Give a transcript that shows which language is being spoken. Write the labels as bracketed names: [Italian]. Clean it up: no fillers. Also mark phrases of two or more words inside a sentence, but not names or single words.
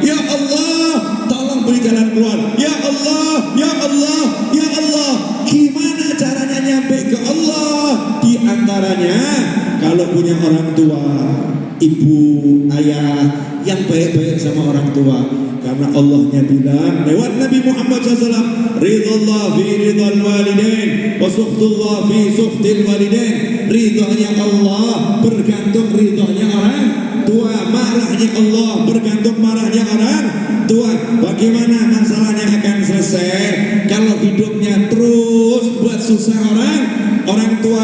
[Arabic] يا الله, [Indonesian] tolong beri jalan keluar. [Arabic] يا الله يا الله يا الله. [Indonesian] Gimana caranya nyampe ke Allah? Di antaranya kalau punya orang tua, ibu, ayah yang baik-baik sama orang tua. Karena Allahnya bilang lewat Nabi Muhammad SAW, [Arabic] رضا الله في رضا الوالدين وسخط الله في سخط الوالدين. [Indonesian] Ridhonya Allah bergantung ridhonya orang tua, marahnya Allah bergantung marahnya orang tua. Bagaimana masalahnya akan selesai kalau hidupnya terus buat susah orang tua?